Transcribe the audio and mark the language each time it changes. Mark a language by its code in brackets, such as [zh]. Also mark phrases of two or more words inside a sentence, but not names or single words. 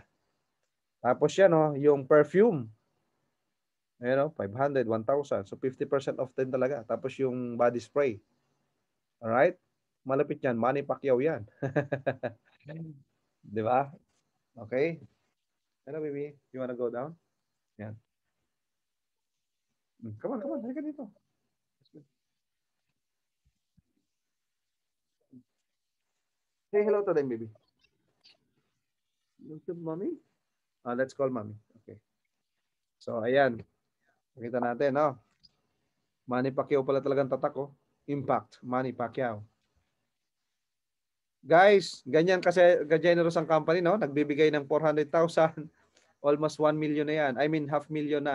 [tl] Tapos yan, no? Yung perfume. Ayan, no? 500, 1,000. So 50% off din talaga. Tapos yung body spray. Alright? Malapit yan. Manny Pacquiao yan. Di ba? Okay? [en] Hello, baby. You wanna go down? Yan. Come on. [tl] Halika dito. [en] Say hello to them, baby. Look to mommy. Let's call mommy. Okay. So, [tl] ayan. Nakita natin, no? Manny Pacquiao pala talagang tatak, oh. [en] Impact. Manny Pacquiao. [tl] Guys, ganyan kasi generous ang company, no? Nagbibigay ng 400,000. Almost 1 million na yan. [en] I mean, 500,000 na.